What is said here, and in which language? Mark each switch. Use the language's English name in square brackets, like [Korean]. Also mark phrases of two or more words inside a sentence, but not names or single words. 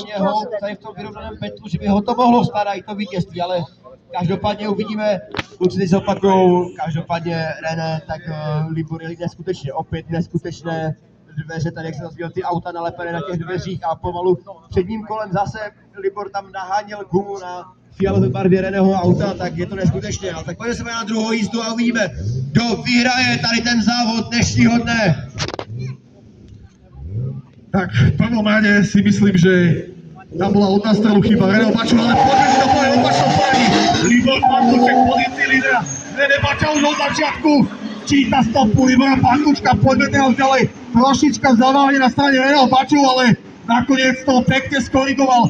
[Czech] pro něho tady v tom vyrovnaném petlu, že by ho to mohlo stát i to vítězství, ale každopádně uvidíme, kluci teď zopakujou, každopádně René, tak Libor jeli neskutečně, opět neskutečné dveře, tady jak se nazvíval ty auta nalepené na těch dveřích a pomalu předním kolem zase Libor tam naháněl gumu na fialové barvě Reného auta, tak je to neskutečné. Ale tak pojďme se na druhou jízdu a uvidíme, kdo vyhraje tady ten závod dnešního dne. [Slovak] Tak v prvom rade si myslím, že tam bola od nástrelu chyba Reného Baču, ale poďme si to povedať opačnom poradí. Libor Pantúček v pozícii lídera. René Bača už od začiatku číta stopu Libora Pantúčka. Poďme teraz ďalej. Trošička zaváhne na strane Reného Baču, ale nakoniec to pekne skorigoval.